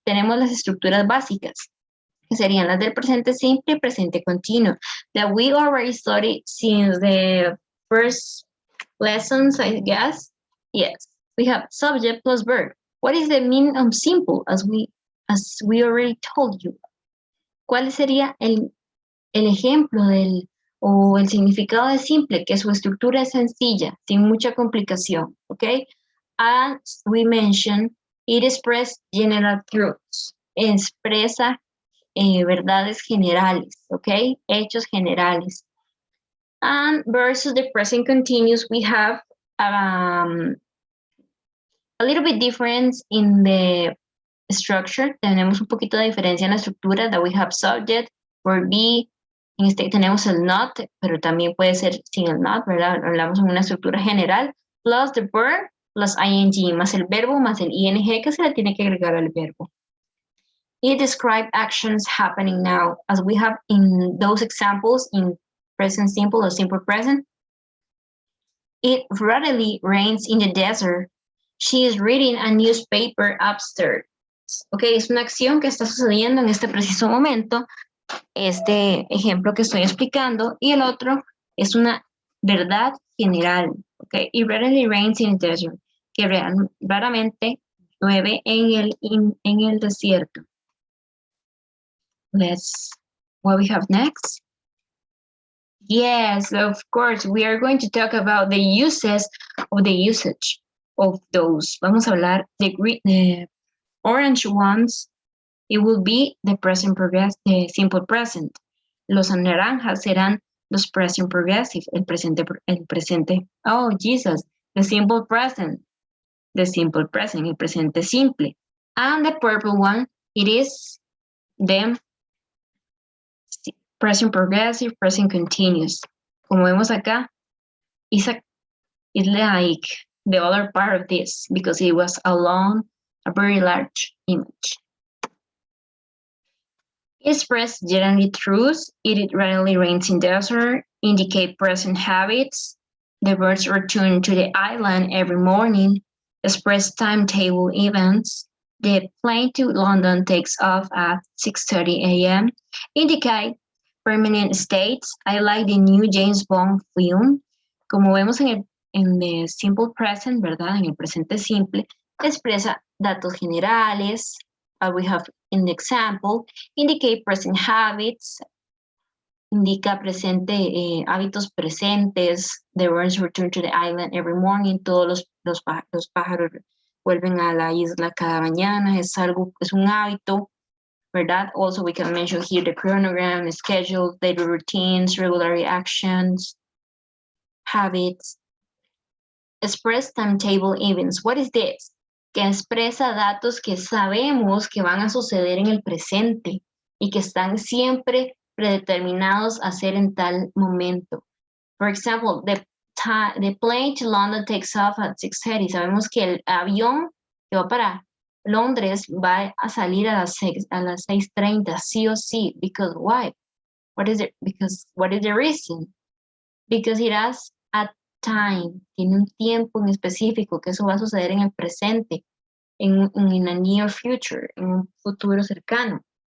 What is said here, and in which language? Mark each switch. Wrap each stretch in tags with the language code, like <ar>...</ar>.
<es>Tenemos las estructuras básicas, que serían las del presente simple y presente continuo,</es> <en>that we already studied since the first lessons, I guess. Yes, we have subject plus verb. What is the meaning of simple, as we already told you?</en> <es>¿Cuál sería el ejemplo o el significado de simple? Que su estructura es sencilla, sin mucha complicación, ¿ok? As we mentioned, it expresses general truths. Expresa verdades generales, ¿ok? Hechos generales.</es> <en>And versus the present continuous, we have a little bit difference in the structure.</en> <es>Tenemos un poquito de diferencia en la estructura,</es> <en>that we have subject, verb be.</en> <es>En este tenemos el not, pero también puede ser sin el not, ¿verdad? Hablamos en una estructura general,</es> <en>plus the verb, plus ing,</en> <es>más el verbo, más el ing que se le tiene que agregar al verbo.</es> <en>It describes actions happening now, as we have in those examples in present simple or simple present. It readily rains in the desert. She is reading a newspaper upstairs.</en> <es>Ok, es una acción que está sucediendo en este preciso momento, este ejemplo que estoy explicando, y el otro es una verdad general.</es> <en>Ok, it readily rains in the desert,</en> <es>que raramente llueve en el desierto.</es> <en>What we have next? Yes, of course, we are going to talk about the uses of the usage of those.</en> <es>Vamos a hablar</es> <en>the orange ones. It will be the present progressive, the simple present.</en> <es>Los naranjas serán los present progressive, el presente.</es> <en>Oh, Jesus, the simple present,</en> <es>el presente simple.</es> <en>And the purple one, it is the present progressive, present continuous.</en> <es>Como vemos acá,</es> <en>it's like the other part of this because it was a very large image. Express generally truths, it rarely rains in desert, indicate present habits, the birds return to the island every morning, express timetable events, the plane to London takes off at 6:30 a.m., indicate permanent states. I like the new James Bond film.</en> <es>Como vemos en el simple present, ¿verdad? En el presente simple, expresa datos generales.</es> <en>We have in the example, indicate present habits,</en> <es>indica presente, hábitos presentes.</es> <en>The birds return to the island every morning.</en> <es>Todos los pájaros vuelven a la isla cada mañana. Es un hábito. ¿Verdad?</es> <en>Also, we can mention here the chronogram, schedule, daily routines, regular actions, habits. Express timetable events. What is this?</en> <es>Que expresa datos que sabemos que van a suceder en el presente y que están siempre predeterminados a ser en tal momento.</es> <en>For example, the plane to London takes off at 6:30.</en> <es>Sabemos que el avión que va para Londres va a salir a las 6:30, sí o sí.</es> <en>Because why? What is the reason? Because it has a time,</en> <es>tiene un tiempo en específico, que eso va a suceder en el presente,</es> <en>in a near future,</en> <es>en un futuro cercano.</es>